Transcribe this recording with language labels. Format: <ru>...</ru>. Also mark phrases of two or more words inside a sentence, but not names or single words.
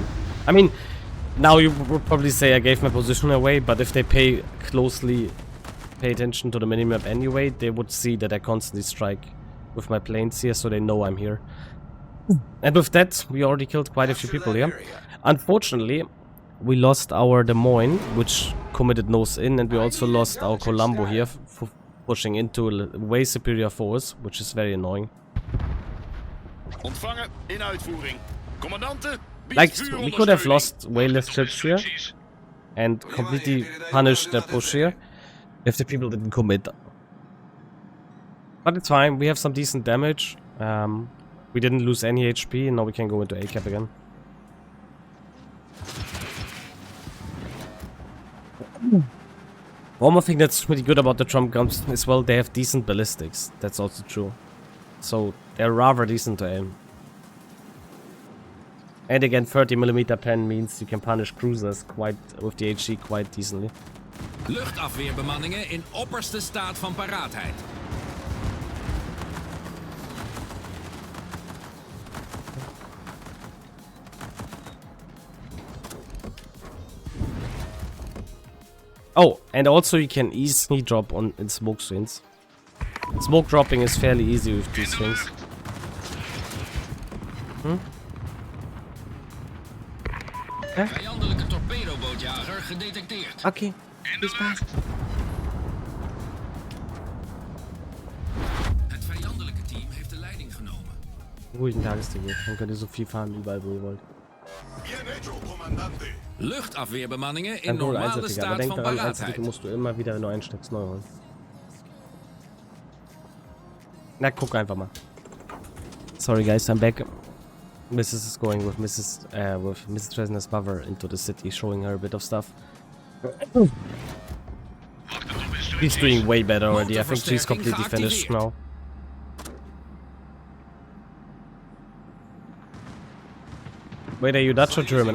<en>I mean, now you would probably say I gave my position away, but if they pay attention to the minimap anyway, they would see that I constantly strike with my planes here, so they know I'm here. And with that, we already killed quite a few people here. Unfortunately, we lost our Des Moines, which committed nose in, and we also lost our Colombo here for pushing into a way superior force, which is very annoying.</en> <nl>Ontvangen in uitvoering. Commandanten,</nl> <en>Like, we could have lost way less ships here and completely punished their push here if the people didn't commit. But it's fine, we have some decent damage. We didn't lose any HP, and now we can go into A-cap again. One more thing that's really good about the Tromp guns is, well, they have decent ballistics. That's also true. So they're rather decent to aim. And again, 30mm pen means you can punish cruisers with the HE quite decently.</en> <nl>Luchtafweerbemanningen in opperste staat van paraatheid.</nl> <en>Oh, and also you can easily drop in smoke screens. Smoke dropping is fairly easy with these things.</en> <nl>Vijandelijke torpedobootjager gedetecteerd.</nl> <en>Okay.</en> <nl>Het vijandelijke team heeft de leiding genomen.</nl> <de>Ruhigen Tagesticket. Dann könnt ihr so viel fahren, überall wo ihr wollt.</de> <nl>Luchtafweerbemanningen in</nl> <de>Dann hol normale Einzelticket. Aber</de> <nl>staat</nl> <de>denk</de> <nl>van</nl> <de>daran,</de> <nl>paraatheid.</nl> <de>Einzelticket musst du immer wieder, wenn du einsteckst, neu holen. Na, guck einfach mal.</de> <en>Sorry guys, I'm back. Mrs. is going with Mrs. Tresna's mother into the city, showing her a bit of stuff. She's doing way better already. I think she's completely finished now. Wait, are you Dutch or German?</en>